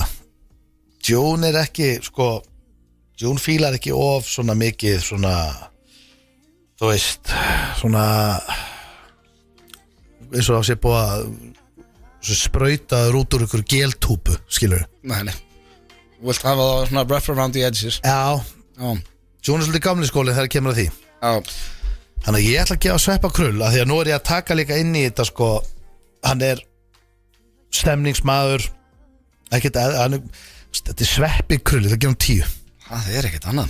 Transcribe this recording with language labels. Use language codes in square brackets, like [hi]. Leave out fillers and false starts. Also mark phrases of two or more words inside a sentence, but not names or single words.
[is] Jón er ekki, sko, Jón fílar ekki of svona mikið svona, þú veist, svona, eins og það sé búið að sprautaður út úr ykkur geltúpu, skilur. Nei. Vilt hafa það svona [en] rough around the edges. [is] Já, Já. Jón er svolítið gamli skólinn þegar kemur að því. Já. Þannig að ég ætla að gefa Sveppa krull, að því að nú er ég að taka líka inn í þetta, sko, hann er stemningsmaður, ekkert, þetta er Sveppi krull, það gefum 10. Það er ekkert annað.